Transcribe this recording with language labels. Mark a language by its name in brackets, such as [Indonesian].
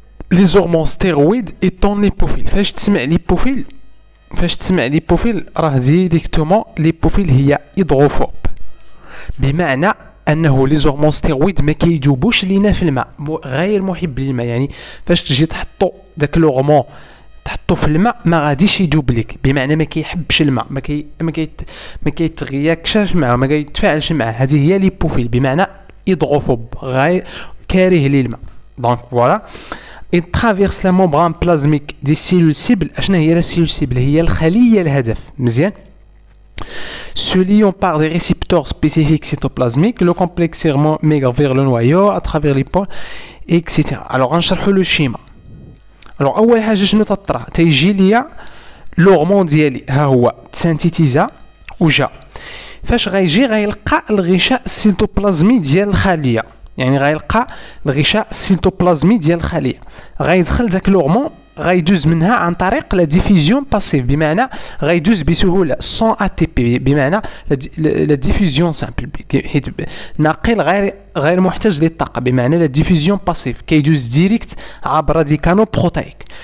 [French] les hormones stéroïdes étant l'hypophile. [Arabic] فاش تسمع ليبوفيل راه ديريكتومون ليبوفيل هي هيدروفوب، بمعنى انه لي زورمون ستيرويد ما كيجوبوش لينا في الماء، غير محب للماء. يعني فاش تجي تحطو داك لوغمون تحطو في الماء ما غاديش يجوب لك، بمعنى ما كيحبش الماء، ما كيتغياكش معه، ما كيتفاعلش معه. هذه هي ليبوفيل، بمعنى هيدروفوب، غير كاره للماء. [French] دونك فوالا il traverse la membrane plasmique des cellules cibles. [Arabic] اشنا هي [French] la cellule cible؟ [Arabic] هي الخلية الهدف. مزيان. [French] Se liant par des récepteurs spécifiques cytoplasmiques, le complexe migre vers le noyau à travers les pôles, etc. [Arabic] Alors غنشرحوا لو الشيما. alors اول حاجه شنو تطرا؟ تيجي ليا لورمون ديالي ها هو تسانتيتيزا وجا. فاش غيجي غيلقى الغشاء السيتوبلازمي ديال الخليه، يعني غيلقى الغشاء السيتوبلازمي ديال الخليه، غيدخل داك لورمون غيدوز منها عن طريق [French] لا ديفيزيون باسيف، [Arabic] بمعنى غيدوز بسهوله سون ا تي بي، بمعنى [French] لا ديفيزيون سامبل، [Arabic] حيت ناقل غير محتاج للطاقه، بمعنى لا ديفيزيون باسيف كيدوز ديريكت عبر دي كانو بروتايك.